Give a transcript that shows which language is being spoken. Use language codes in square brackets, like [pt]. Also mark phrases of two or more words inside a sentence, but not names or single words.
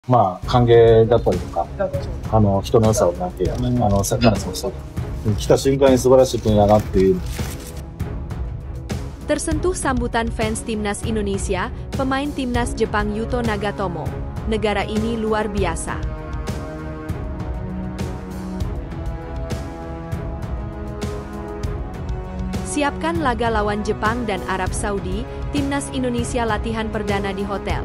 [ja] 歓迎だったりとか、人の良さをなんていうさっきからそうそう。来た瞬間に素晴らしい国だなっていう。 [id] Tersentuh sambutan fans Timnas Indonesia, pemain Timnas Jepang Yuto Nagatomo. Negara ini luar biasa. Siapkan laga lawan Jepang dan Arab Saudi, Timnas Indonesia latihan perdana di hotel.